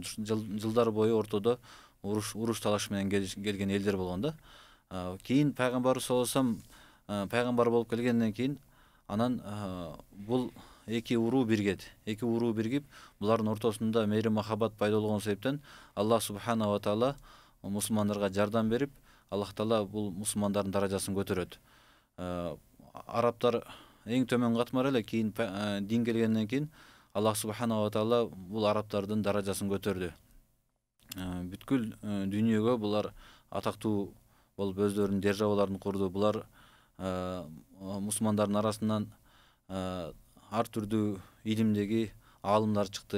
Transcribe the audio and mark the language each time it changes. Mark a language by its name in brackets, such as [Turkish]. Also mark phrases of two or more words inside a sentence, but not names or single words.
[Kyrgyz] Жылдар бою ортодо уруш талаш менен келген элдер болгон да. Кийин пайгамбар [Arabic] صلى الله عليه وسلم [Kyrgyz] пайгамбар болуп келгенден кийин анан бул эки уруу биригет. Эки уруу биригип, булардын ортосунда мейрим махаббат пайда болгон себептен Аллах [Arabic] سبحانه وتعالى [Kyrgyz] мусулмандарга жардам берип, Аллах Таала бул мусулмандардын даражасын көтөрөт. Арабтар эң төмөн катмар эле, кийин дин келгенден кийин Аллах [Arabic] سبحانه وتعالى [Kyrgyz] бул арабтардын даражасын көтөрдү. Бүткүл дүйнөгө булар атактуу болуп өздөрүнүн державаларын курду. Булар мусулмандардын арасынан ар түрдүү илимдеги аалымдар чыкты.